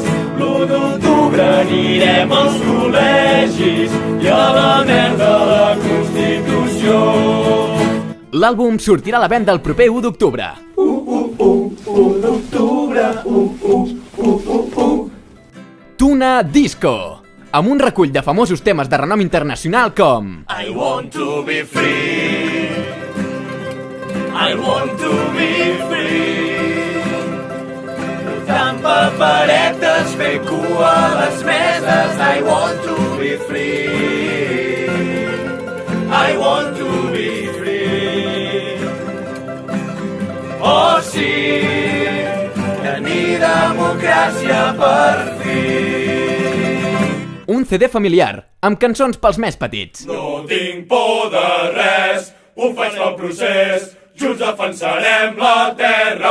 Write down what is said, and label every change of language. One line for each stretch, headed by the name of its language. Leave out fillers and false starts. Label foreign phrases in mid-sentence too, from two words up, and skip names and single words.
Catalan: L'1 d'octubre anirem als col·legis i a la merda la Constitució. L'àlbum sortirà a la venda el proper 1 d'octubre. 1 d'octubre, Tuna Disco, amb un recull de famosos temes de renom internacional com
English: I want to be free, I want to be free.
Catalan: Posant paperetes, fer cua a les meses,
English: I want to be free, I want to be free.
Catalan: Oh sí, tenir democràcia per fi. un CD familiar, amb cançons pels més petits. No tinc por de res, ho faig pel procés, junts defensarem la terra.